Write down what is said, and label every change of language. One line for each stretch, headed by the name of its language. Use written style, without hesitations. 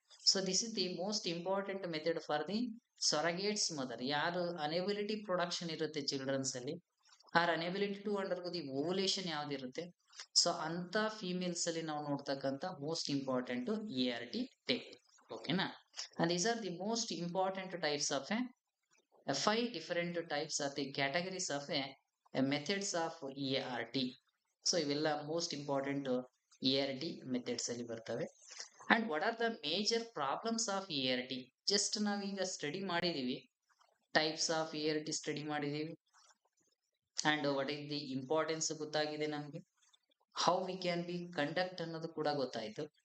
English: So this is the most important method for the surrogates mother.
Kannada: ಯಾರು ಅನೆಬಿಲಿಟಿ production ಇರುತ್ತೆ children's ಅಲ್ಲಿ,
English: or inability to undergo the ovulation
Kannada: ಯಾವ್ದಿರುತ್ತೆ, so ಅಂತ females ಅಲ್ಲಿ ನಾವು ನೋಡ್ತಕ್ಕಂತ most important ART technique. ಓಕೆನಾ.
English: And these are the most important types of five different types are the categories of methods of ART.
Kannada: So ಇವೆಲ್ಲ most important ART methods ಅಲ್ಲಿ ಬರ್ತವೆ.
English: and what are the major problems of ART,
Kannada: just ನಾವೀಗ study ಮಾಡಿದೀವಿ, types of ART study ಮಾಡಿದೀವಿ,
English: and what is the importance
Kannada: ಗೊತ್ತಾಗಿದೆ ನಮ್ಗೆ,
English: how we can be conduct
Kannada: ಅನ್ನೋದು ಕೂಡ ಗೊತ್ತಾಯ್ತು.